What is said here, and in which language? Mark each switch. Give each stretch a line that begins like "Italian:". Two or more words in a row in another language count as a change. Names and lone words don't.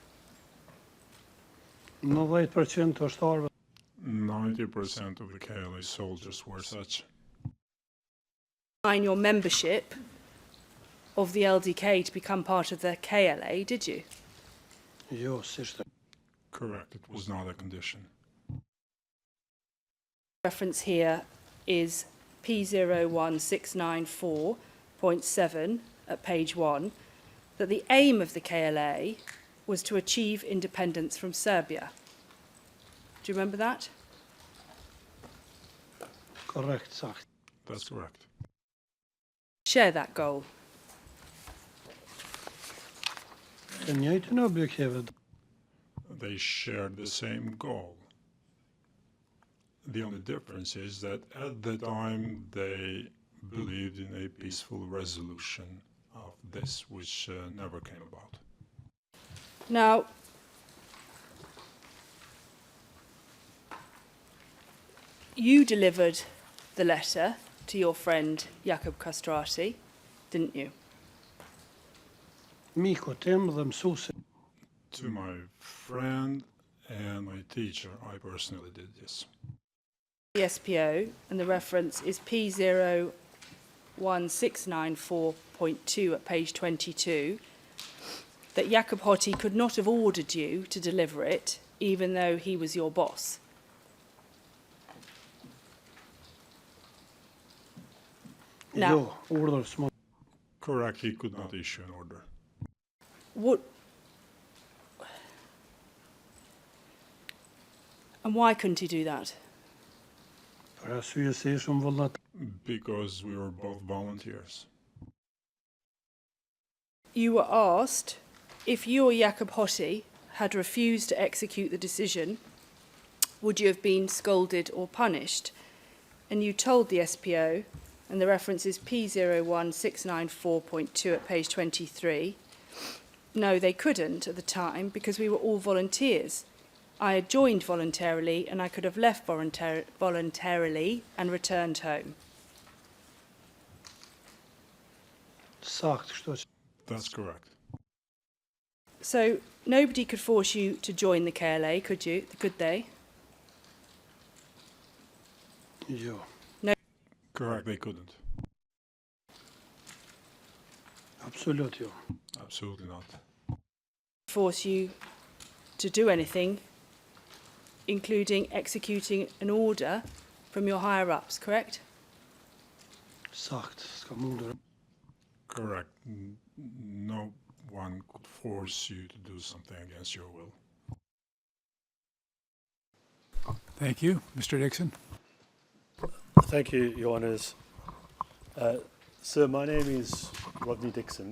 Albanian: 90% të ushtarëve
English: 90% of the KLA soldiers were such. Sign your membership of the LDK to become part of the KLA, did you?
Albanian: jo, s'ishte.
English: Correct. It was not a condition. Reference here is P01694.7 at page 1, that the aim of the KLA was to achieve independence from Serbia. Do you remember that?
Albanian: Korrekt, sakt.
English: That's correct. Share that goal.
Albanian: Den njëjtin objektivet.
English: They shared the same goal. The only difference is that at the time they believed in a peaceful resolution of this, which never came about. Now, you delivered the letter to your friend Jakob Castrati, didn't you?
Albanian: Miku tim dhe mësuesi.
English: To my friend and my teacher, I personally did this. The SPO, and the reference is P01694.2 at page 22, that Jakob Hotti could not have ordered you to deliver it, even though he was your boss. Now,
Albanian: Jo, urdhër s'mund.
English: Correct, he could not issue an order. what? And why couldn't he do that?
Albanian: Për arsye se ishëm vullnet.
English: Because we were both volunteers. You were asked if you or Jakob Hotti had refused to execute the decision, would you have been scolded or punished? And you told the SPO, and the reference is P01694.2 at page 23, no, they couldn't at the time because we were all volunteers. I had joined voluntarily and I could have left voluntarily and returned home.
Albanian: Sakt, kështu që.
English: That's correct. So nobody could force you to join the KLA, could you? Could they?
Albanian: Jo.
English: Correct, they couldn't.
Albanian: Absolut jo.
English: Absolutely not. Force you to do anything, including executing an order from your higher-ups, correct?
Albanian: Sakt, s'ka mundur.
English: Correct. No one could force you to do something against your will. Thank you. Mr. Dixon? Thank you, Your Honours. Sir, my name is Rodney Dixon.